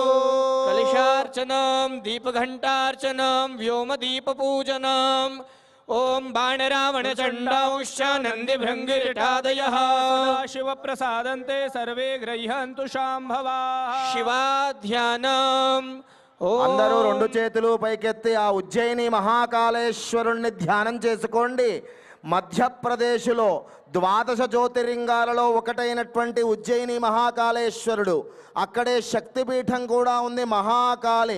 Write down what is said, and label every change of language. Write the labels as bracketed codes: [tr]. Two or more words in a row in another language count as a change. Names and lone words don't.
[sa] कलशार्चनं दीपघण्टार्चनं व्योमदीपपूजनम् ओम बाणरावण चण्डांशानन्दिभृङ्गिरिटादयः शिवप्रसादन्ते सर्वे गृह्णन्तु शाम्भवाः। शिवाध्यानम् [te] అందరూ రెండు చేతులు పైకెత్తి ఆ ఉజ్జయిని మహాకాళేశ్వరుణ్ణి ధ్యానం చేసుకోండి. మధ్యప్రదేశ్లో ద్వాదశ జ్యోతిర్లింగాలలో ఒకటైనటువంటి ఉజ్జయిని మహాకాళేశ్వరుడు, అక్కడే శక్తిపీఠం కూడా ఉంది మహాకాళి.